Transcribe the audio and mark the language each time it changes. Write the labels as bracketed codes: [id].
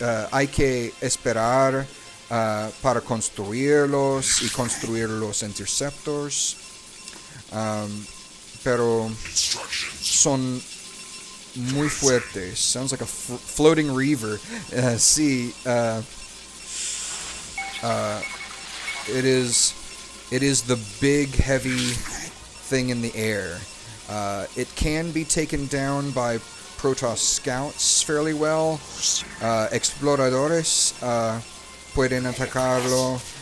[es] Hay que esperar para construirlos y construir los interceptors. Pero son muy fuertes. [en] Sounds like a floating reaver. [es] Sí. [en] It is the big, heavy thing in the air. It can be taken down by Protoss scouts fairly well. [es] Exploradores pueden atacarlo.